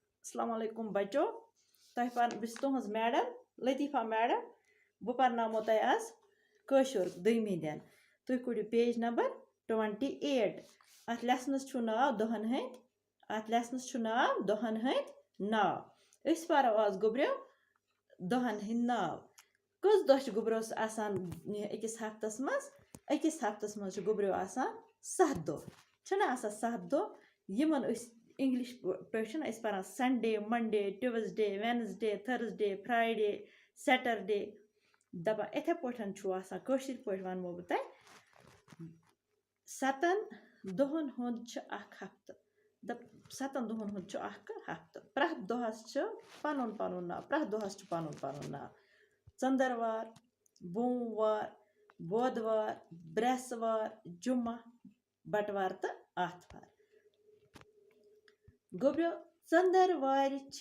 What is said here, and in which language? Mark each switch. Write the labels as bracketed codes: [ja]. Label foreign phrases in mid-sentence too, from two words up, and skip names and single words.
[ks] अस्सलाम वालेकुम बच्चों बस तुहज मैडम लतीफ़ा मैडम बह पर्नामो तह आज कशुर दमी दिन तुह कड़ियो [en] page number [ks] 28 अत लेसनस नाव दोहन हंद नाव अस परो आज गुब्रियो दोहन हंद नाव कस दह गुब्रोस आसान अकिस हफ्तस मज गुब्रियो आसान 7 दह छना आसान 7 दह यमन इंग्लिश पे पान [en] Sunday Monday Tuesday Wednesday Thursday Friday Saturday [ks] दपा इथे पठन कशिर पे वनमो बह तह 7 दहन हुंद हफ्त 7 दहन हुंद हफ्त प्रथ दहस पनुन पनुन नाव प्रथ दहस पनुन पनुन नाव चंदरवार बोमवार बुधवार ब्रेसवार जुम्मा बटवार तो आथवार गुब्रियो चंदरवार